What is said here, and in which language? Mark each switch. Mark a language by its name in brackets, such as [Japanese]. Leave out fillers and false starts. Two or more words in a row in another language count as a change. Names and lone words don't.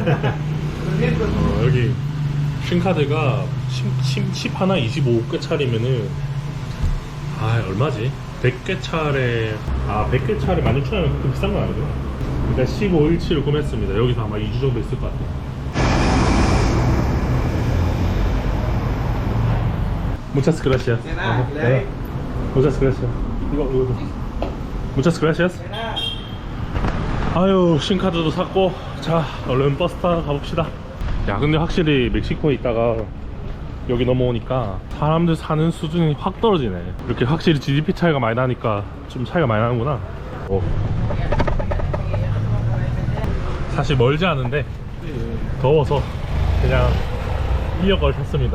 [Korean] 여기 심카드가 칩 하나 25개짜리면은 얼마지? 100개짜리 100개짜리 16,000원이면 그렇게 비싼 건 아니죠? 일단 15일치를 구매했습니다. 여기서 아마 2주 정도 있을 것 같아요. [Spanish] Muchas gracias. Muchas gracias. 이거도. Muchas gracias. [Korean] 아유, 신카드도 샀고, 자, 얼른 버스 타러 가봅시다. 야, 근데 확실히 멕시코에 있다가 여기 넘어오니까 사람들 사는 수준이 확 떨어지네. 이렇게 확실히 GDP 차이가 많이 나니까 좀 차이가 많이 나는구나. 사실 멀지 않은데 더워서 그냥 이어걸 탔습니다.